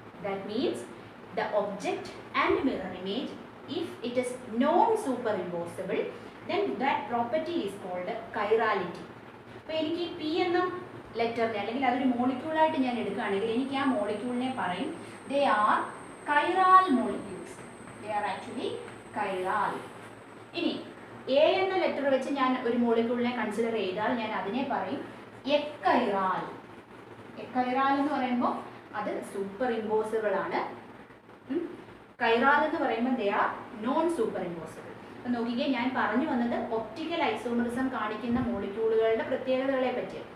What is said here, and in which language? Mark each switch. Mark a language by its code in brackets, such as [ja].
[en] That means the object and mirror image, if it is non-superimposable, then that property is called chirality. [ml] അപ്പോൾ എനിക്ക് P എന്ന ലെറ്ററിനെ അല്ലെങ്കിൽ അതൊരു മോളിക്യൂളായിട്ട് ഞാൻ എടുക്കുകയാണെങ്കിൽ എനിക്ക് ആ മോളിക്യൂളിനെ പറയും [en] they are chiral molecules. They are actually chiral. [ml] ഇനി എ എന്ന ലെറ്റർ വെച്ച് ഞാൻ ഒരു മോളിക്യൂളിനെ കൺസിഡർ ചെയ്താൽ ഞാൻ അതിനെ പറയും എക്കൈറാൽ. എക്കൈറാൽ എന്ന് പറയുമ്പോൾ അത് സൂപ്പർ ഇമ്പോസിബിൾ ആണ്. കൈറാൽ എന്ന് പറയുമ്പോൾ [en] They are non super impossible. [ml] അപ്പം നോക്കിക്കേ, ഞാൻ പറഞ്ഞു വന്നത് ഒപ്റ്റിക്കൽ ഐസോമറിസം കാണിക്കുന്ന മോളിക്യൂളുകളുടെ പ്രത്യേകതകളെ പറ്റി.